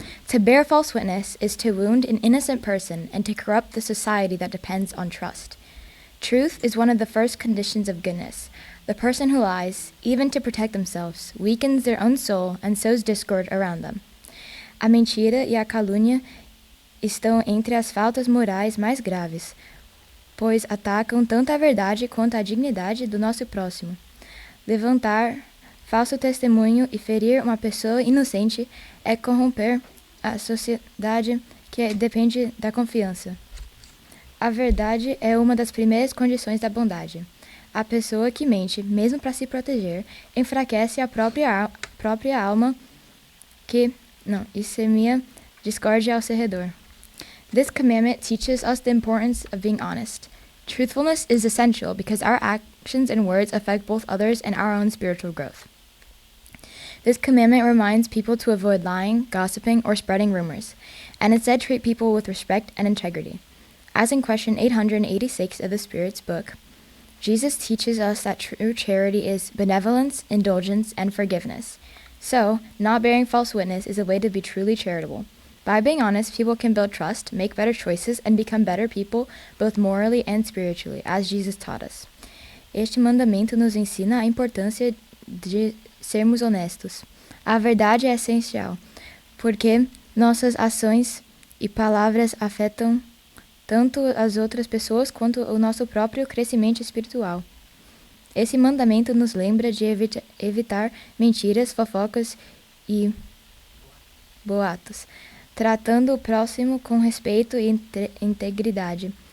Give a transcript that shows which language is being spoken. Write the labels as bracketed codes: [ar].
[en] To bear false witness is to wound an innocent person and to corrupt the society that depends on trust. Truth is one of the first conditions of goodness. The person who lies, even to protect themselves, weakens their own soul and sows discord around them. [pt] A mentira e a calúnia estão entre as faltas morais mais graves, pois atacam tanto a verdade quanto a dignidade do nosso próximo. Levantar falso testemunho e ferir uma pessoa inocente é corromper a sociedade que depende da confiança. A verdade é uma das primeiras condições da bondade. A pessoa que mente, mesmo para se proteger, enfraquece a própria alma e semeia discórdia ao seu redor. [en] This commandment teaches us the importance of being honest. Truthfulness is essential because our actions and words affect both others and our own spiritual growth. This commandment reminds people to avoid lying, gossiping, or spreading rumors, and instead treat people with respect and integrity. As in question 886 of the Spirit's book, Jesus teaches us that true charity is benevolence, indulgence, and forgiveness. So, not bearing false witness is a way to be truly charitable. By being honest, people can build trust, make better choices, and become better people, both morally and spiritually, as Jesus taught us. [pt] Este mandamento nos ensina a importância de sermos honestos. A verdade é essencial, porque nossas ações e palavras afetam tanto as outras pessoas quanto o nosso próprio crescimento espiritual. Esse mandamento nos lembra de evitar mentiras, fofocas e boatos, tratando o próximo com respeito e integridade.